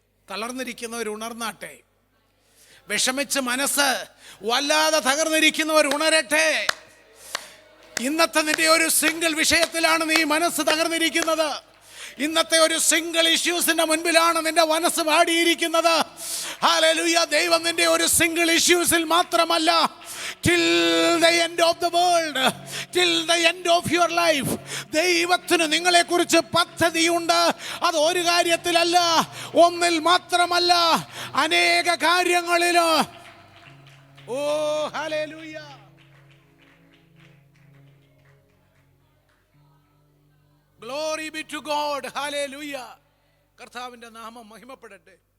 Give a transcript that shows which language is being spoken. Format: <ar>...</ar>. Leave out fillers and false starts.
<ml>തളർന്നിരിക്കുന്നവർ ഉണർന്നാട്ടെ. വിഷമിച്ച് മനസ്സ് വല്ലാതെ തകർന്നിരിക്കുന്നവർ ഉണരട്ടെ. ഇന്നത്തെ നിന്റെ ഒരു സിംഗിൾ വിഷയത്തിലാണ് നീ മനസ്സ് തകർന്നിരിക്കുന്നത്. ഇന്നത്തെ ഒരു സിംഗിൾ ഇഷ്യൂസിന്റെ മുൻപിലാണ് നിന്റെ മനസ്സ് പാടിയിരിക്കുന്നത്. ഹല്ലേലൂയ. ദൈവം നിന്റെ ഒരു സിംഗിൾ ഇഷ്യൂസിൽ മാത്രമല്ല,</ml> <en>till the end of the world, till the end of your life,</en> <ml>ദൈവത്തിന് നിങ്ങളെക്കുറിച്ച് പദ്ധതിയുണ്ട്. അത് ഒരു കാര്യത്തിലല്ല, ഒന്നിൽ മാത്രമല്ല, അനേക കാര്യങ്ങളിൽ. ഓ hallelujah.</ml> <en>Glory be to God. Hallelujah.</en> <ml>കർത്താവിൻ്റെ നാമം മഹിമപ്പെടട്ടെ.</ml>